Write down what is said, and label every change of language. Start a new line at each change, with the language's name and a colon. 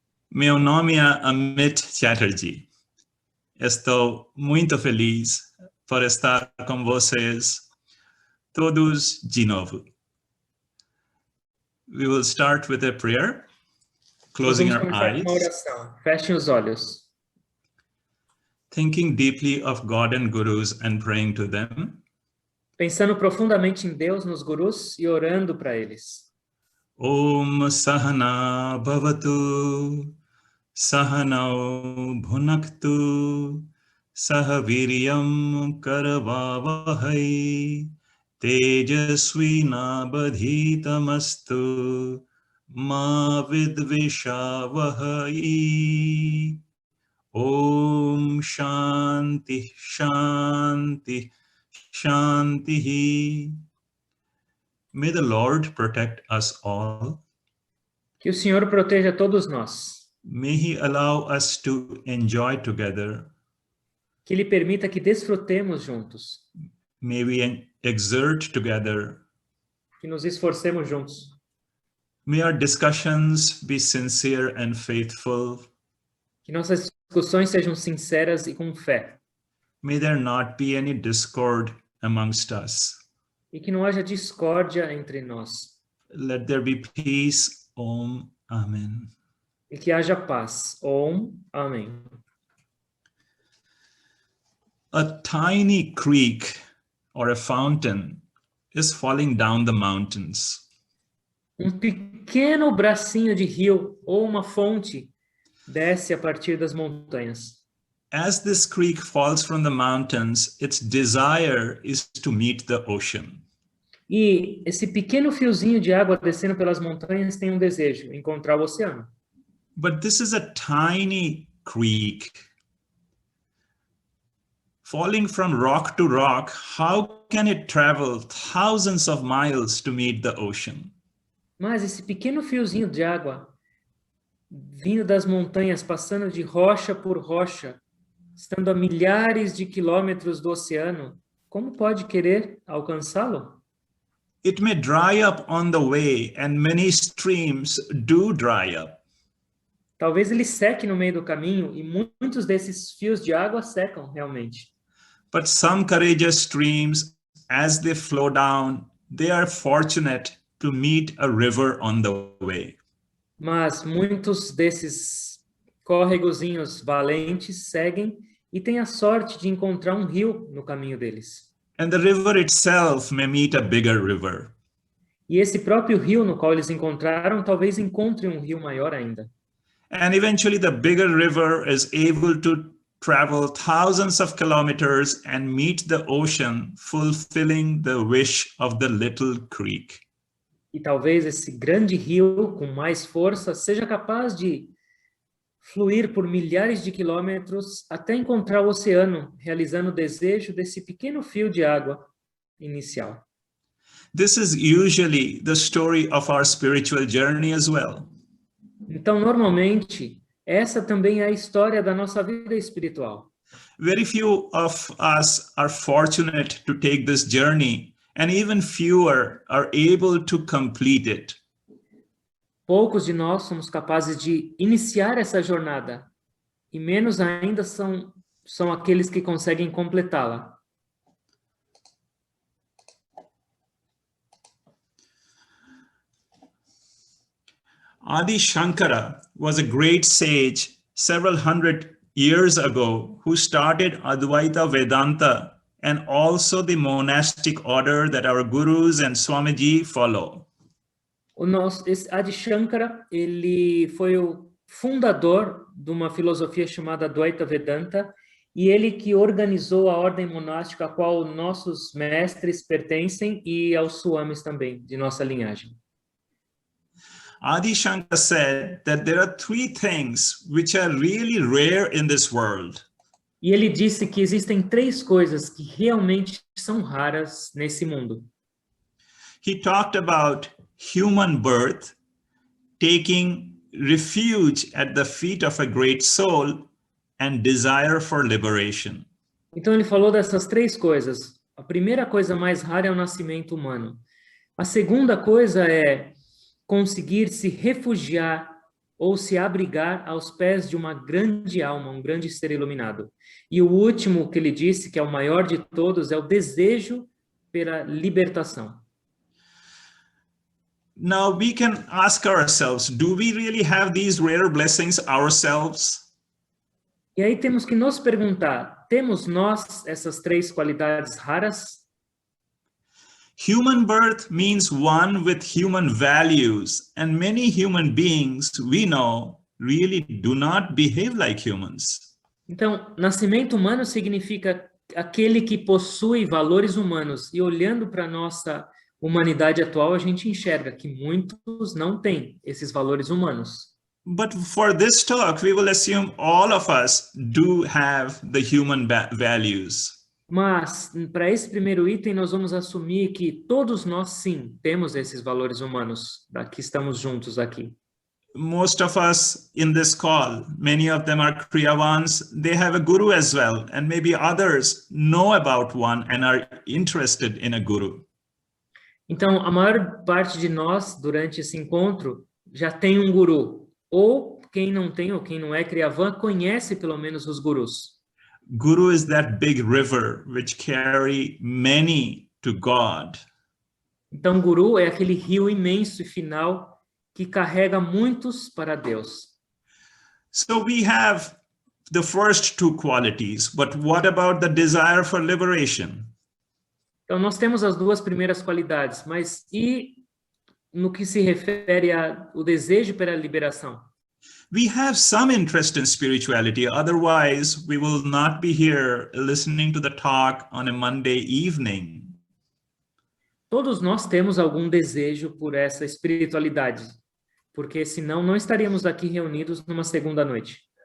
Portuguese: Meu nome é Amit Chatterjee. Estou muito feliz por estar com vocês todos de novo.
English: We will start with a prayer, closing our eyes,
Portuguese: uma oração. Fechem os olhos.
English: thinking deeply of God and gurus and praying to them.
Portuguese: Pensando profundamente em Deus, nos gurus e orando para eles.
Sanskrit: Om Sahana Bhavatu Sahanau Bhunaktu Sahaviryam Karavavahai Tejasvina Badhitamastu Ma Vidvishavahai. Om Shanti Shanti Shanti.
English: May the Lord protect us all.
Portuguese: Que o Senhor proteja todos nós.
English: May He allow us to enjoy together.
Portuguese: Que Ele permita que desfrutemos juntos.
English: May we exert together.
Portuguese: Que nos esforcemos juntos.
English: May our discussions be sincere and faithful.
Portuguese: Que nossas discussões sejam sinceras e com fé.
English: May there not be any discord amongst us.
Portuguese: E que não haja discórdia entre nós.
English: Let there be peace. Om. Amen.
Portuguese: E que haja paz. Om. Amém.
English: A tiny creek or a fountain is falling down the mountains.
Portuguese: Pequeno bracinho de rio ou uma fonte desce a partir das montanhas.
English: As this creek falls from the mountains, its desire is to meet the ocean.
Portuguese: E esse pequeno fiozinho de água descendo pelas montanhas tem um desejo, encontrar o oceano.
English: But this is a tiny creek. Falling from rock to rock, how can it travel thousands of miles to meet the ocean?
Portuguese: Mas esse pequeno fiozinho de água, vindo das montanhas, passando de rocha por rocha, estando a milhares de quilômetros do oceano, como pode querer alcançá-lo?
English: It may dry up on the way, and many streams do dry up.
Portuguese: Talvez ele seque no meio do caminho, e muitos desses fios de água secam realmente.
English: But some courageous streams, as they flow down, they are fortunate to meet a river on the way.
Portuguese: Mas muitos desses córregozinhos valentes seguem e têm a sorte de encontrar um rio no caminho deles.
English: And the river itself may meet a bigger river.
Portuguese: E esse próprio rio no qual eles encontraram, talvez encontre um rio maior ainda.
English: And eventually the bigger river is able to travel thousands of kilometers and meet the ocean, fulfilling the wish of the little creek.
Portuguese: E talvez esse grande rio, com mais força, seja capaz de fluir por milhares de quilômetros até encontrar o oceano, realizando o desejo desse pequeno fio de água inicial.
English: This is usually the story of our spiritual journey as well.
Portuguese: Então, normalmente, essa também é a história da nossa vida espiritual.
English: Very few of us are fortunate to take this journey, and even fewer are able to complete it.
Portuguese: Poucos de nós somos capazes de iniciar essa jornada, e menos ainda são aqueles que conseguem completá-la.
English: Adi Shankara was a great sage several hundred years ago who started Advaita Vedanta and also the monastic order that our gurus and Swamiji follow.
Portuguese: Esse Adi Shankara, ele foi o fundador de uma filosofia chamada Advaita Vedanta, e ele que organizou a ordem monástica a qual nossos mestres pertencem e aos swamis também, de nossa linhagem.
English: Adi Shankara said that there are three things which are really rare in this world.
Portuguese: E ele disse que existem três coisas que realmente são raras nesse mundo.
English: He talked about human birth, taking refuge at the feet of a great soul, and desire for liberation.
Portuguese: Então ele falou dessas três coisas. A primeira coisa mais rara é o nascimento humano. A segunda coisa é conseguir se refugiar ou se abrigar aos pés de uma grande alma, um grande ser iluminado. E o último que ele disse, que é o maior de todos, é o desejo pela libertação.
English: Now we can ask ourselves, do we really have these rare blessings ourselves?
Portuguese: E aí temos que nos perguntar, temos nós essas três qualidades raras?
English: Human birth means one with human values, and many human beings we know really do not behave like humans.
Portuguese: Então, nascimento humano significa aquele que possui valores humanos. E olhando para a nossa humanidade atual, a gente enxerga que muitos não têm esses valores humanos.
English: But for this talk, we will assume all of us do have the human values.
Portuguese: Mas, para esse primeiro item, nós vamos assumir que todos nós, sim, temos esses valores humanos, que estamos juntos aqui.
English: Most of us in this call, many of them are Kriya ones, they have a guru as well, and maybe others know about one and are interested in a guru.
Portuguese: Então, a maior parte de nós, durante esse encontro, já tem um guru. Ou quem não tem, ou quem não é Kriyavan, conhece pelo menos os gurus.
English: Guru is that big river which carry many to God.
Portuguese: Então, guru é aquele rio imenso e final que carrega muitos para Deus.
English: So we have the first two qualities, but what about the desire for liberation?
Portuguese: Então, nós temos as duas primeiras qualidades, mas e no que se refere ao desejo pela liberação?
English: We have some interest in spirituality, otherwise we will not be here listening to the talk on a Monday evening.
Portuguese: Todos nós temos algum desejo por essa espiritualidade, porque senão não estaríamos aqui reunidos numa segunda noite.